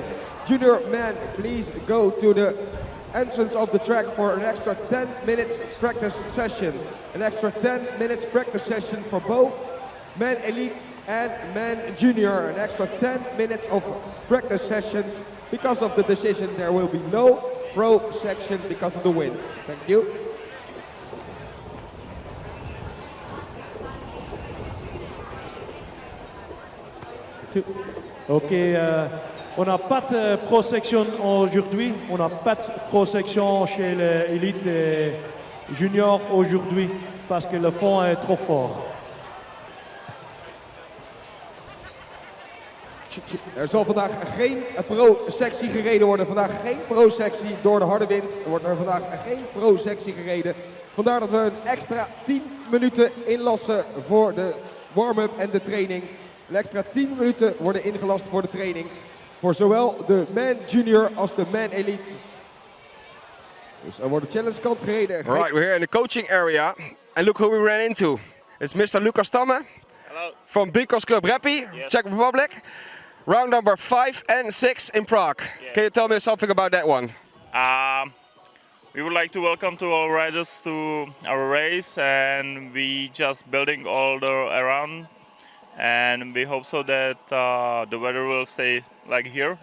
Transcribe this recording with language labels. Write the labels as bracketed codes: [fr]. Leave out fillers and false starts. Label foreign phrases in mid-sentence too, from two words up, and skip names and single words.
[en] Junior men, please go to the entrance of the track for an extra 10 minutes practice session. An extra 10 minutes practice session for both men elite and men junior. An extra 10 minutes of practice sessions. Because of the decision, there will be no pro section because of the winds. Thank you. [fr] Ok, on n'a pas de [en] pro section [fr] aujourd'hui. On n'a pas de [en] pro section [fr] chez l'élite et junior aujourd'hui parce que le fond est trop fort. [nl] Er zal vandaag geen pro-sectie gereden worden. Vandaag geen pro-sectie door de harde wind. Er wordt er vandaag geen pro-sectie gereden. Vandaar dat we een extra 10 minuten inlassen voor de warm-up en de training. Een extra 10 minuten worden ingelast voor de training. Voor zowel de man junior als de man elite. Dus er wordt een challenge kant gereden. [en] Right, we're here in the coaching area. And look who we ran into. It's Mr. Lucas Tamme. Hello. From BMX Club Rappi, Czech Republic. Round number 5 and 6 in Prague. Yes. Can you tell me something about that one? We would like to welcome to all riders to our race, and we just building all the around, and we hope so that the weather will stay like here.